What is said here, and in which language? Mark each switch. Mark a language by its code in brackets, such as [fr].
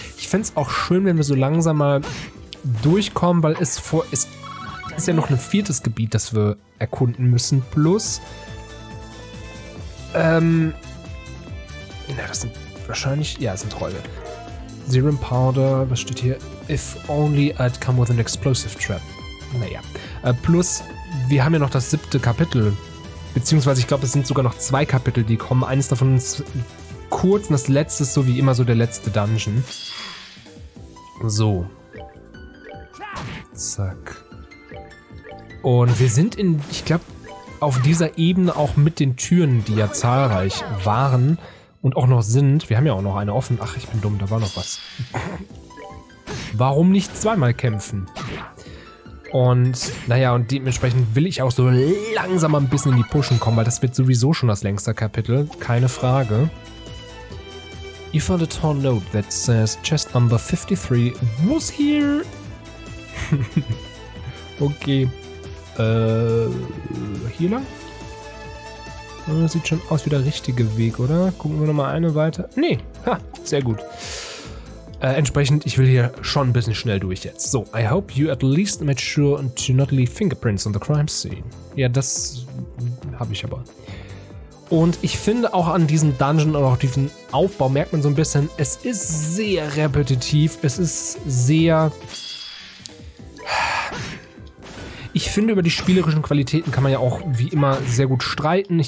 [de] Ich fände es auch schön, wenn wir so langsam mal durchkommen, weil es ist ja noch ein viertes Gebiet, das wir erkunden müssen. Plus, das sind wahrscheinlich, ja, es sind Treue. Serum Powder, was steht hier? [en] If only I'd come with an explosive trap. [de] Naja. Plus, wir haben ja noch das 7. Kapitel. Beziehungsweise, ich glaube, es sind sogar noch 2 Kapitel, die kommen. Eines davon ist kurz und das letzte ist so wie immer so der letzte Dungeon. So. Zack. Und wir sind ich glaube, auf dieser Ebene auch mit den Türen, die ja zahlreich waren und auch noch sind. Wir haben ja auch noch eine offen. Ach, ich bin dumm, da war noch was. Warum nicht zweimal kämpfen? Und, naja, und dementsprechend will ich auch so langsam mal ein bisschen in die Pushen kommen, weil das wird sowieso schon das längste Kapitel. Keine Frage. [en] You found a torn note that says chest number 53 was here. [de] Okay. Hier lang? Das sieht schon aus wie der richtige Weg, oder? Gucken wir nochmal eine weiter. Nee, ha, sehr gut. Entsprechend, ich will hier schon ein bisschen schnell durch jetzt. [en] So, I hope you at least made sure to not leave fingerprints on the crime scene. [de] Ja, das habe ich aber. Und ich finde auch an diesem Dungeon und auch diesem Aufbau merkt man so ein bisschen, es ist sehr repetitiv, es ist sehr... Ich finde, über die spielerischen Qualitäten kann man ja auch wie immer sehr gut streiten.